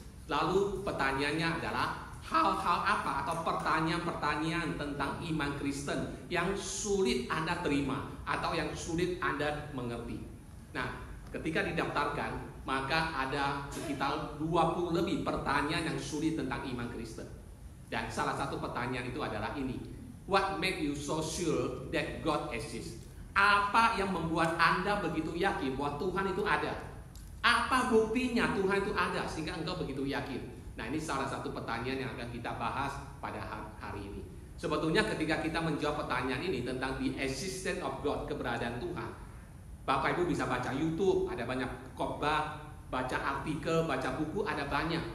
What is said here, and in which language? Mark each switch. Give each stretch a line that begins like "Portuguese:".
Indonesian: Lalu pertanyaannya adalah hal-hal apa atau pertanyaan-pertanyaan tentang iman Kristen yang sulit Anda terima atau yang sulit Anda mengerti. Nah, ketika didaftarkan, maka ada sekitar 20 lebih pertanyaan yang sulit tentang iman Kristen. Dan salah satu pertanyaan itu adalah ini.
English: What make you so sure that God exists?
Indonesian: Apa yang membuat Anda begitu yakin bahwa Tuhan itu ada? Apa buktinya Tuhan itu ada sehingga engkau begitu yakin? Nah, ini salah satu pertanyaan yang akan kita bahas pada hari ini. Sebetulnya ketika kita menjawab pertanyaan ini tentang
English: the existence of God,
Indonesian: keberadaan Tuhan, Bapak Ibu bisa baca YouTube, ada banyak khotbah, baca artikel, baca buku, ada banyak.